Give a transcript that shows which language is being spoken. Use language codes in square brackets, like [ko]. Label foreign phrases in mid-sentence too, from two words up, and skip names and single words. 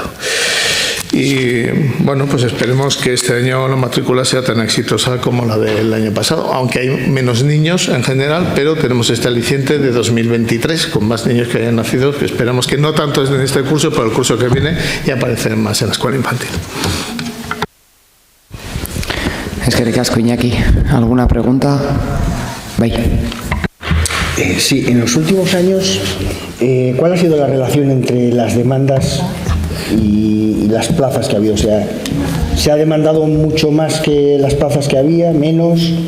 [es] Y bueno, pues esperemos que este año la matrícula sea tan exitosa como la del año pasado, aunque hay menos niños en general, pero tenemos este aliciente de 2023 con más niños que hayan nacido, que esperamos que no tanto en este curso, pero el curso que viene ya aparecerán más en la escuela infantil. [eu] Eskerrik asko, Iñaki. [es] ¿Alguna pregunta? Bai. Sí, en los últimos años, ¿cuál ha sido la relación entre las demandas y las plazas que ha habido? O sea, ¿se ha demandado mucho más que las plazas que había, menos?